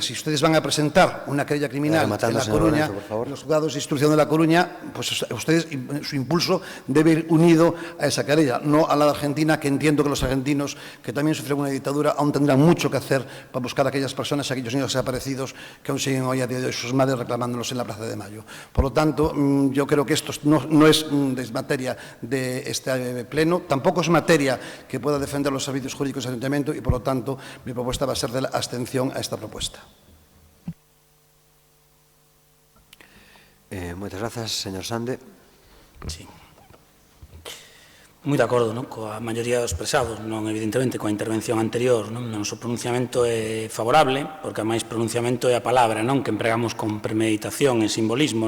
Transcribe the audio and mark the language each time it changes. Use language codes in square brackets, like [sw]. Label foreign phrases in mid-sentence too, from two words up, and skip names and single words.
[es] Si ustedes van a presentar una querella criminal en La Coruña, los juzgados de instrucción de La Coruña, pues ustedes, su impulso debe ir unido a esa querella, no a la de Argentina, que entiendo que los argentinos, que también sufrieron una dictadura, aún tendrán mucho que hacer para buscar a aquellas personas, a aquellos niños desaparecidos que aún siguen hoy a día de hoy sus madres reclamándolos en la Plaza de Mayo. Por lo tanto, yo creo que esto no es materia de este pleno, tampoco es materia que pueda defender los servicios jurídicos del ayuntamiento, y por lo tanto mi propuesta va a ser de la abstención a esta propuesta. [gl] Moitas grazas, señor Sande. Sí. Moi de acordo coa maioría dos expresados, non evidentemente coa intervención anterior. O noso pronunciamento é favorable, porque a máis pronunciamento é a palabra que empregamos con premeditación e simbolismo.